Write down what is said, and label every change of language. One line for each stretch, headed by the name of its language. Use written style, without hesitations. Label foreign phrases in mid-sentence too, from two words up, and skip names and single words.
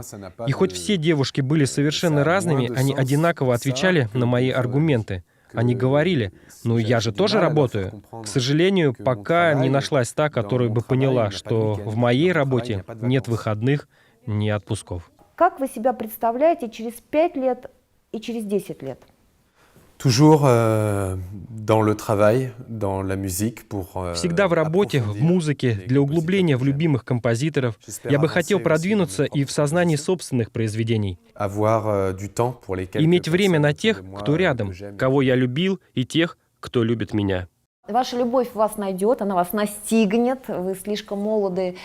Russian: И хоть все девушки были совершенно разными, они одинаково отвечали на мои аргументы. Они говорили: «Ну, я же тоже работаю». К сожалению, пока не нашлась та, которая бы поняла, что в моей работе нет выходных, ни отпусков. Как вы себя представляете через 5 лет и через 10 лет?
French: Toujours dans le travail, dans la musique pour.
Russian: Всегда в работе, в музыке, для углубления в любимых композиторов. Я бы хотел продвинуться и в сознании собственных произведений. Иметь время на тех, кто рядом, кого я любил, и тех, кто любит меня. Ваша любовь вас найдет, она вас настигнет, вы слишком молоды.